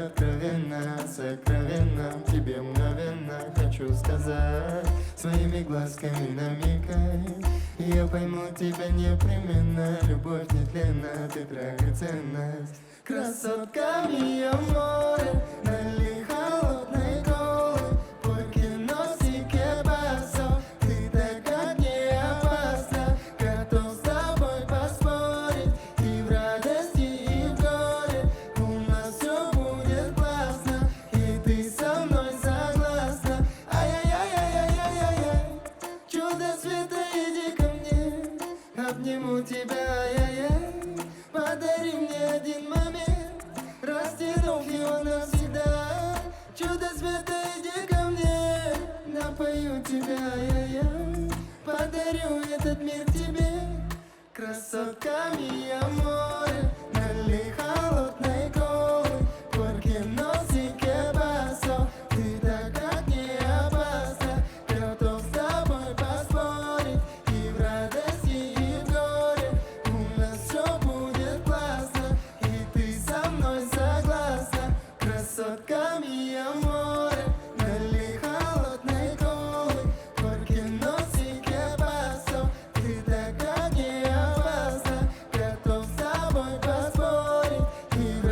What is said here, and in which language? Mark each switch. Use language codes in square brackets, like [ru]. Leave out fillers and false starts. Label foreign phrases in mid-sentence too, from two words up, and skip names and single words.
[ru] Откровенно, сокровенно, тебе мгновенно хочу сказать. Своими глазками намекай, и я пойму тебя непременно. Любовь нетленна, ты драгоценность. Красотка [it] mi amore, [ru] налей холодной колы, [es] porque no sé qué pasó. [ru] Ты такая не опасна, готов с тобой поспорить. И в радости, и в горе у нас все будет классно. И ты со мной согласна. Ай-яй-яй-яй-яй-яй-яй. Чудо света, иди ко мне, обниму тебя, ай-яй-яй. Подари мне один момент, растянув его навсегда. Чудо света, иди ко мне, напою тебя, ай-яй-яй. Подарю этот мир тебе. Красотка [it] mi amore, [ru] налей холодной колы, [es] porque no sé qué pasó. [ru] Ты такая не опасна, готов с тобой поспорить. И в радости, и в горе у нас все будет классно. И ты со мной согласна. Красотка [it] mi amore, [ru] налей холодной колы, [es] porque no sé qué pasó. [ru] Ты такая не опасна, готов с тобой поспорить. И